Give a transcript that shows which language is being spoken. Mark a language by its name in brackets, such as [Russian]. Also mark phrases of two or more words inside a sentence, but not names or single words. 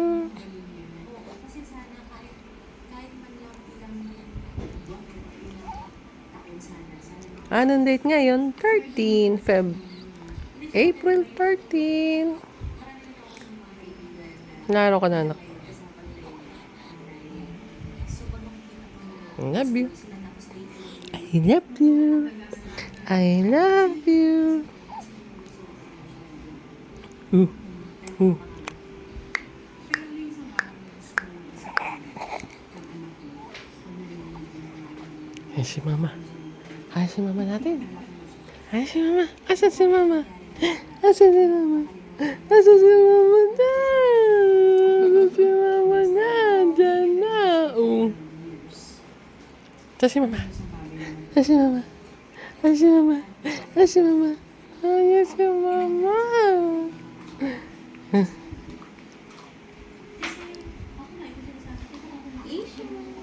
[Filipino] Anong date ngayon? 13 April 13. Naro ka na, anak. [English] I love you. I love you. I love you. [Filipino] Ay, si mama. Ay, si mama natin. Ay, si mama. Asan si mama? Asan si mama? Asan si mama na? Asan si mama na? Diyan na. Asan si mama? Asan si mama? Asan si mama? Asan si mama? Ayan si mama.